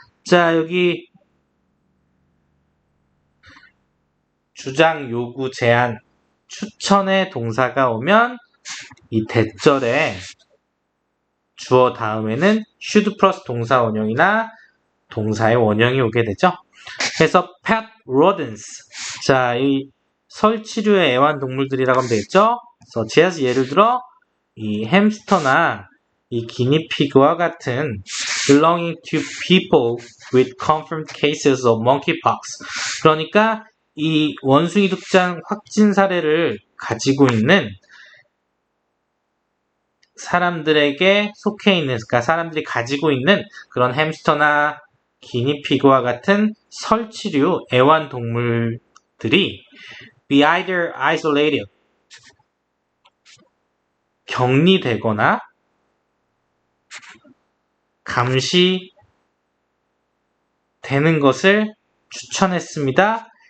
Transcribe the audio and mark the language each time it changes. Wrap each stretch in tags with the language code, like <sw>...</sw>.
<ko>자, 여기 주장, 요구, 제안, 추천의 동사가 오면 이 대절에 주어 다음에는 should 플러스 동사 원형이나 동사의 원형이 오게 되죠. 그래서</ko> <en>pet rodents,</en> <ko>자, 이 설치류의 애완동물들이라고 하면 되겠죠.</ko> <en>such as,</en> <ko>예를 들어 이 햄스터나 이 기니피그와 같은</ko> <en>belonging to people with confirmed cases of monkeypox.</en> <ko>그러니까 이 원숭이 독장 확진 사례를 가지고 있는 사람들에게 속해 있는, 그러니까 사람들이 가지고 있는 그런 햄스터나 기니피그와 같은 설치류 애완동물들이</ko> <en>be either isolated,</en> <ko>격리되거나 감시되는 것을 추천했습니다.</ko>